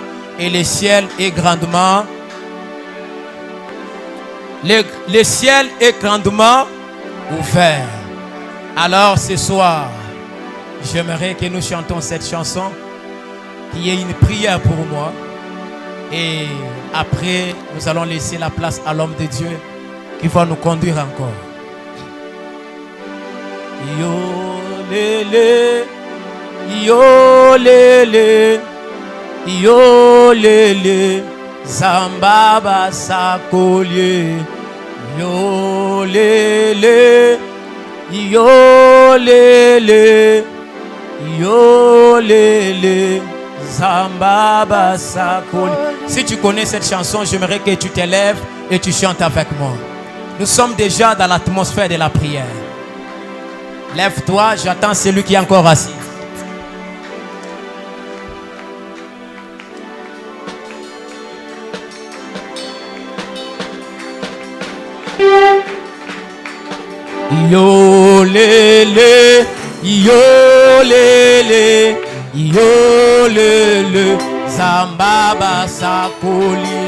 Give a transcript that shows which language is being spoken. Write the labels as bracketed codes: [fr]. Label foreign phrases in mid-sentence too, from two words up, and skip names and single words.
[fr] Et le ciel est grandement... Le ciel est grandement ouvert. Alors ce soir, j'aimerais que nous chantons cette chanson qui est une prière pour moi. Et après, nous allons laisser la place à l'homme de Dieu qui va nous conduire encore. Yo lele, yo lele, yo lele, Zambaba sakolye. Yo lele, yo lele, yo lele, Zambaba sakolye. Si tu connais cette chanson, j'aimerais que tu t'élèves et tu chantes avec moi. Nous sommes déjà dans l'atmosphère de la prière. Lève-toi, j'attends celui qui est encore assis. Yo lele, yo lele, yo lele, Zambaba sakoli.